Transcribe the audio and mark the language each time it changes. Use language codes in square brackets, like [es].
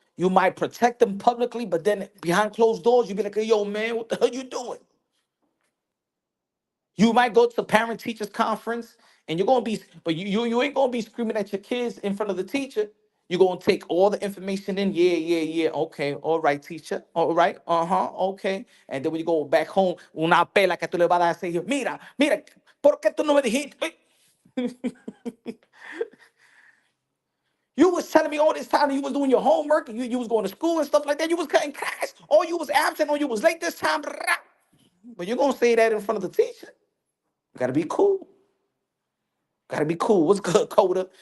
[en] You might protect him publicly, but then behind closed doors, you be like, "Hey, yo, man, what the hell you doing?" You might go to parent teachers conference and you're gonna be, but you ain't gonna be screaming at your kids in front of the teacher. You're gonna take all the information in. Yeah, yeah, yeah. Okay, all right, teacher. All right, okay. And then when you go back home, [es] una pela que tú le vas a decir, mira, ¿por qué tú no me dijiste? [en] You was telling me all this time you was doing your homework, and you was going to school and stuff like that. You was cutting class, or you was absent, or you was late this time. But you're gonna say that in front of the teacher. You gotta be cool. Gotta be cool. What's good, Coda?